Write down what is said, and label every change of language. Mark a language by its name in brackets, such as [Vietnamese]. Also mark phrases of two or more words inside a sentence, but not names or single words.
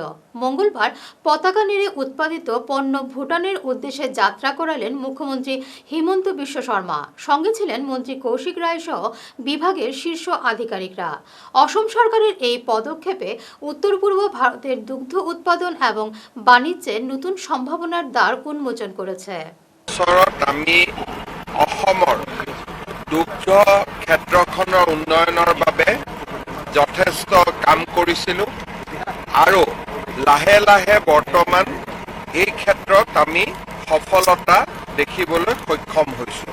[Bangla] মঙ্গলবার পতাকা নেড়ে উৎপাদিত পণ্য ভুটানের উদ্দেশ্যে যাত্রা করালেন মুখ্যমন্ত্রী হিমন্ত বিশ্ব শর্মা। সঙ্গে ছিলেন মন্ত্রী কৌশিক রায় সহ বিভাগের শীর্ষ আধিকারিকরা। অসম সরকারের এই পদক্ষেপে উত্তর পূর্ব ভারতের দুগ্ধ উৎপাদন এবং বাণিজ্যের নতুন সম্ভাবনার দ্বার উন্মোচন করেছে। [Assamese] আমি অসমৰ দুগ্ধ ক্ষেত্ৰখনৰ উন্নয়নৰ বাবে যথেষ্ট কাম কৰিছিলোঁ আৰু লাহে লাহে বৰ্তমান এই ক্ষেত্ৰত আমি সফলতা দেখিবলৈ সক্ষম হৈছোঁ।